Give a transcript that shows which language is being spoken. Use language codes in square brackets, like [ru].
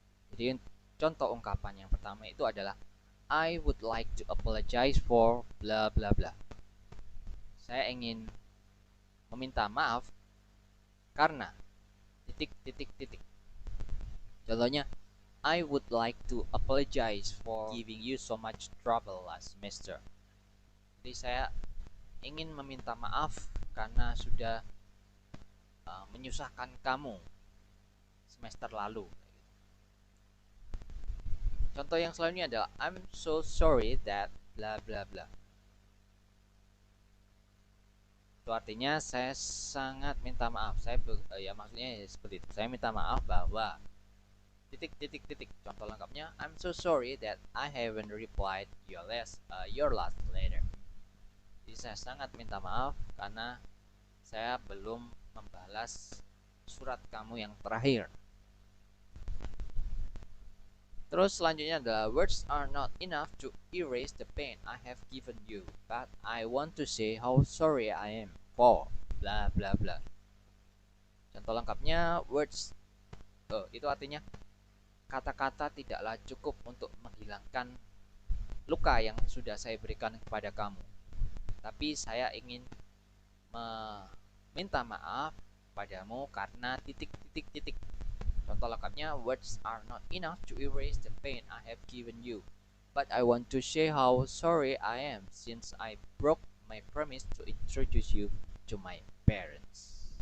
[id] Jadi contoh ungkapan yang pertama itu adalah [en] I would like to apologize for bla bla bla. [id] Saya ingin meminta maaf karena titik titik titik. Contohnya [en] I would like to apologize for giving you so much trouble last semester. [id] Jadi saya ingin meminta maaf karena sudah menyusahkan kamu semester lalu. Contoh yang selanjutnya adalah [en] I'm so sorry that bla bla bla. [id] Itu artinya saya sangat minta maaf. Ya maksudnya seperti itu. Saya minta maaf bahwa titik titik titik. Contoh lengkapnya [en] I'm so sorry that I haven't replied your last letter. [id] Jadi saya sangat minta maaf karena saya belum membalas surat kamu yang terakhir. Terus selanjutnya adalah [en] words are not enough to erase the pain I have given you, but I want to say how sorry I am for bla bla bla. [id] Contoh lengkapnya words itu artinya kata-kata tidaklah cukup untuk menghilangkan luka yang sudah saya berikan kepada kamu. Tapi saya ingin meminta maaf padamu karena titik titik titik. Contoh lengkapnya, [en] words are not enough to erase the pain I have given you, but I want to say how sorry I am since I broke my promise to introduce you to my parents.